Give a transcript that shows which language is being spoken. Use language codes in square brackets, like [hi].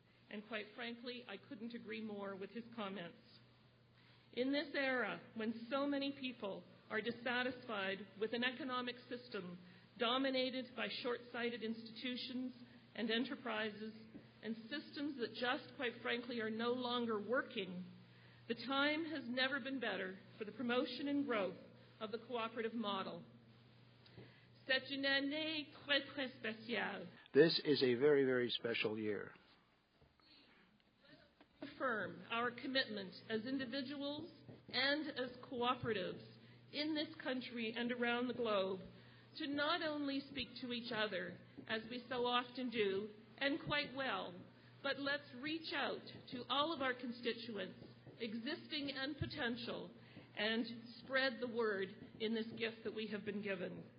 [en] And quite frankly, I couldn't agree more with his comments. In this era, when so many people are dissatisfied with an economic system dominated by short-sighted institutions and enterprises, and systems that just, quite frankly, are no longer working, the time has never been better for the promotion and growth of the cooperative model. [fr] C'est une année très, très spéciale. [en] This is a very, very special year. Affirm our commitment as individuals and as cooperatives in this country and around the globe to not only speak to each other, as we so often do, and quite well, but let's reach out to all of our constituents, existing and potential, and spread the word in this gift that we have been given.